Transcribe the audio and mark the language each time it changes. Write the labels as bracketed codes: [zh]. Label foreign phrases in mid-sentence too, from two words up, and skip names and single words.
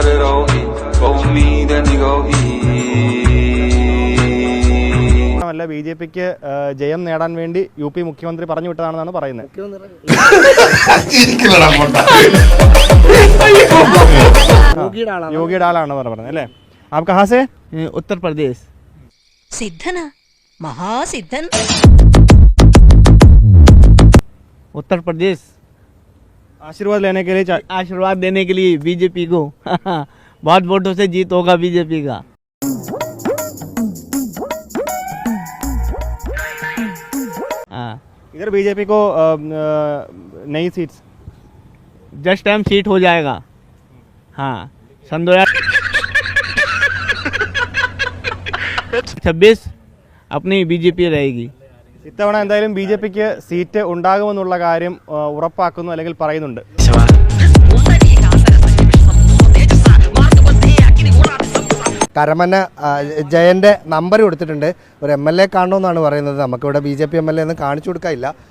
[ml] അല്ല, BJPക്ക് ജയം നേടാൻ വേണ്ടി UP മുഖ്യമന്ത്രി പറഞ്ഞു വിട്ടതാണെന്നാണ് പറയുന്നത്. യോഗിയുടെ ആളാണ് പറഞ്ഞത് അല്ലേ? [hi] आप कहाँ से? उत्तर प्रदेश. सिद्धना महासिद्धन. उत्तर प्रदेश. आशीर्वाद लेने के लिए BJP को बहुत वोटों से जीत होगा BJP का. इधर BJP को नई सीट्स [en] just time seat [hi] हो जाएगा. हाँ, सन 2026 अपनी BJP रहेगी. [ml] ഇത്തവണ എന്തായാലും BJPക്ക് സീറ്റ് ഉണ്ടാകുമെന്നുള്ള കാര്യം ഉറപ്പാക്കുന്നു, അല്ലെങ്കിൽ പറയുന്നുണ്ട്. കരമന ജയന്റെ നമ്പർ കൊടുത്തിട്ടുണ്ട്. ഒരു MLA കാണണമെന്നാണ് പറയുന്നത്. നമുക്കിവിടെ BJP MLA ഒന്നും കാണിച്ചു കൊടുക്കാനില്ല.